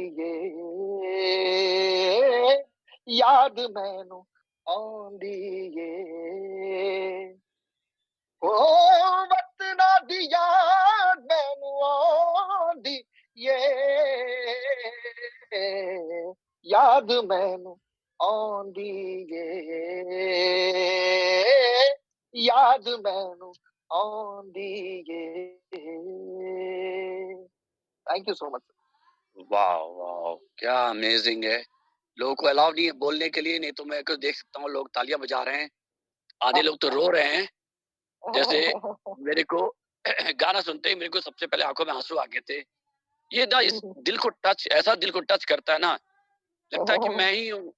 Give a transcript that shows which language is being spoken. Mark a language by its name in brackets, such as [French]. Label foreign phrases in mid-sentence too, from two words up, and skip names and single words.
[Punjabi] ਯੇ ਯਾਦ ਮੈਨੂੰ ਆਂਦੀ ਯੇ ਓ ਵਤਨਾ ਦੀ ਯਾਦ ਮੈਨੂੰ ਆਂਦੀ ਯੇ ਯਾਦ ਮੈਨੂੰ ਆਂਦੀ ਯੇ ਯਾਦ ਮੈਨੂੰ ਆਂਦੀ ਯੇ [English] thank you so much. वाओ! वाओ! [Hindi] क्या अमेज़िंग है। लोगों को अलाउ नहीं है बोलने के लिए, नहीं तो मैं को देख सकता हूँ लोग तालियाँ बजा रहे हैं। आधे लोग तो रो रहे हैं। जैसे मेरे को गाना सुनते ही मेरे को सबसे पहले आँखों में आँसू आ गए थे। ये ना इस दिल को ऐसा दिल को टच करता है ना, लगता है कि मैं ही हूँ।